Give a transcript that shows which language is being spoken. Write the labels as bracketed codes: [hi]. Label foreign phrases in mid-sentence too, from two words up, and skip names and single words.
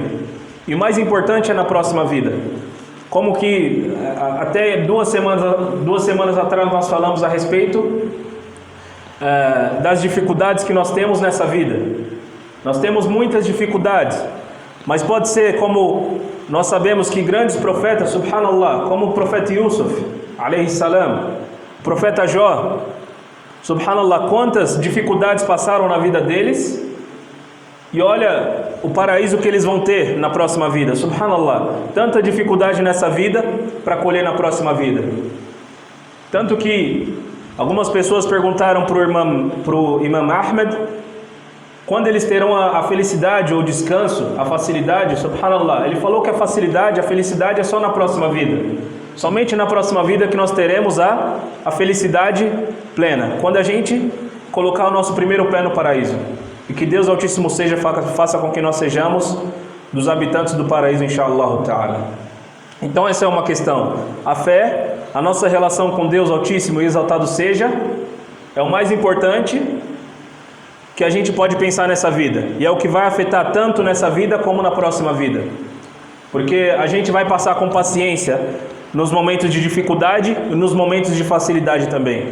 [pt] E o mais importante é na próxima vida. Como que até duas semanas atrás nós falamos a respeito das dificuldades que nós temos nessa vida. Nós temos muitas dificuldades, mas pode ser como nós sabemos que grandes profetas, Subhanallah, como o profeta Yusuf, [ar] عليه السلام, [pt] o profeta Jó, Subhanallah, quantas dificuldades passaram na vida deles, e olha o paraíso que eles vão ter na próxima vida, Subhanallah, tanta dificuldade nessa vida para colher na próxima vida. Tanto que algumas pessoas perguntaram para o Imam Ahmed quando eles terão a felicidade ou o descanso, a facilidade, Subhanallah. Ele falou que a felicidade é só na próxima vida. Somente na próxima vida que nós teremos a felicidade plena, quando a gente colocar o nosso primeiro pé no paraíso. E que Deus Altíssimo seja, faça com que nós sejamos dos habitantes do paraíso, [ar] إن شاء الله تعالى. [pt] Então essa é uma questão. A fé, a nossa relação com Deus Altíssimo e Exaltado seja, é o mais importante que a gente pode pensar nessa vida. E é o que vai afetar tanto nessa vida como na próxima vida. Porque a gente vai passar com paciência nos momentos de dificuldade e nos momentos de facilidade também.